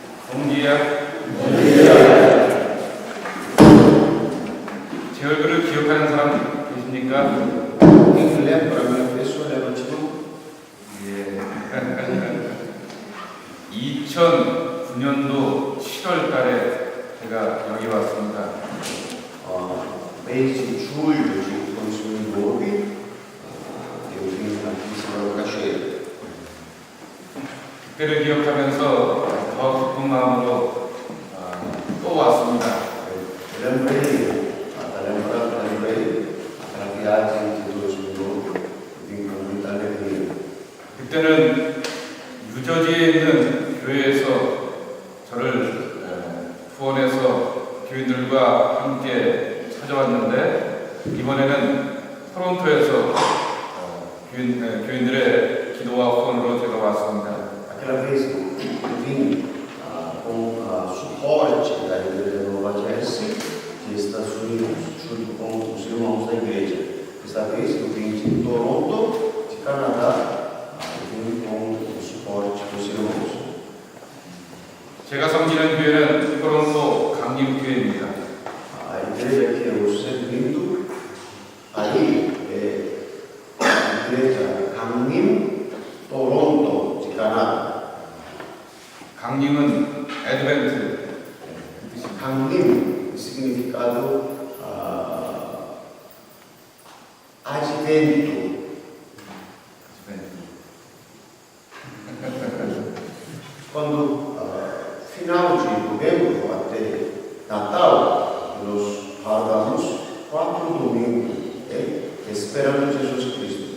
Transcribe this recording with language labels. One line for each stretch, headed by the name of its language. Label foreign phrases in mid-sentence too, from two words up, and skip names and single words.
Portuguese: Bom dia.
Korean: 제 얼굴을 기억하는 사람 계십니까?
Portuguese: Quem lembra a minha pessoa, levante a mão.
Korean: 예. 2009년도 7월 달에 제가 여기 왔습니다.
Portuguese: Mês de julho de 2009, eu vim aqui em São Cachoeira.
Korean: 그때를 기억하면서 더 기쁜 마음으로 또 왔습니다.
Portuguese: Lembrei aquela viagem de 2009, eu vim com muita alegria.
Korean: 그때는 유저지에 있는 교회에서 저를 후원해서 교인들과 함께 찾아왔는데 이번에는 토론토에서 교인들의 기도와 후원으로 제가 왔습니다.
Portuguese: Aquela vez eu vim com suporte da Igreja Nova Jersey de Estados Unidos, junto com os irmãos da igreja. Desta vez eu vim de Toronto, de Canadá, eu vim com o suporte dos irmãos.
Korean: 제가 섬기는 교회는 토론토 강림교회입니다.
Portuguese: A igreja que eu servindo aí é a igreja Gangnim, Toronto, de Canadá.
Korean: 강림은 애드벤트.
Portuguese: Gangnim, significado advento. Quando final de novembro até Natal, nós pagamos 4 domingos esperando Jesus Cristo.